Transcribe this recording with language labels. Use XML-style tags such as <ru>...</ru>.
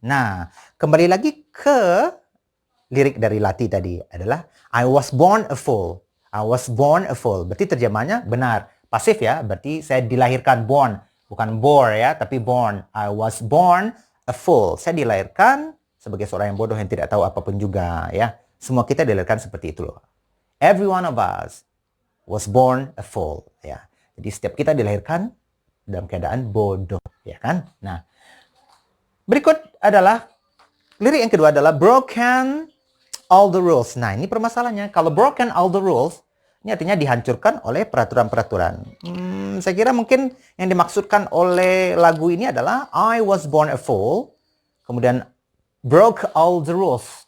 <id>Nah, kembali lagi ke lirik dari Lati tadi adalah</id> <en>I was born a fool. I was born a fool.</en> <id>Berarti terjemahnya benar. Pasif ya, berarti saya dilahirkan, born. Bukan bore ya, tapi born.</id> <en>I was born a fool.</en> <id>Saya dilahirkan sebagai seorang yang bodoh yang tidak tahu apapun juga ya. Semua kita dilahirkan seperti itu loh.</id> <en>Every one of us was born a fool ya.</en> <id>Jadi setiap kita dilahirkan dalam keadaan bodoh ya kan. Nah, berikut adalah lirik yang kedua adalah</id> <en>broken all the rules.</en> <id>Nah, ini permasalahannya. Kalau</id> <en>broken all the rules,</en> <id>ini artinya dihancurkan oleh peraturan-peraturan. Saya kira mungkin yang dimaksudkan oleh lagu ini adalah</id> <en>I was born a fool,</en> <id>kemudian</id> <en>broke all the rules.</en>